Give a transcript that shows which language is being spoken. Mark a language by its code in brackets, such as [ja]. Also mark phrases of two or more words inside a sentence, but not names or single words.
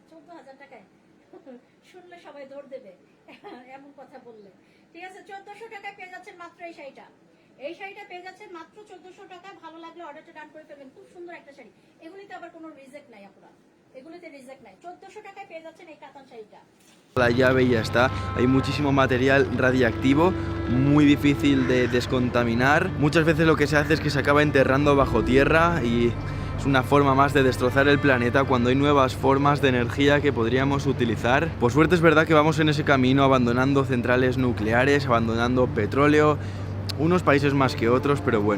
[bn] 14,000 টাকায় শুনলে সবাই দৌড় দেবে এমন কথা বললে, ঠিক আছে? 1400 টাকায় পেয়ে যাচ্ছেন মাত্র এই শাড়িটা। এই শাড়িটা পেয়ে যাচ্ছেন মাত্র 1400 টাকা। ভালো লাগলে অর্ডারটা ডান করে ফেলবেন। খুব সুন্দর একটা শাড়ি, এগুলিতে আবার কোনো রিজেক্ট নাই আপনারা, এগুলিতে রিজেক্ট নাই। 1400 টাকায় পেয়ে যাচ্ছেন এই কাতান শাড়িটা। [es] La llave y ya está. Hay muchísimo material radiactivo, muy difícil de descontaminar. Muchas veces lo que se hace es que se acaba enterrando bajo tierra y es una forma más de destrozar el planeta cuando hay nuevas formas de energía que podríamos utilizar. Por suerte es verdad que vamos en ese camino abandonando centrales nucleares, abandonando petróleo, unos países más que otros, pero bueno.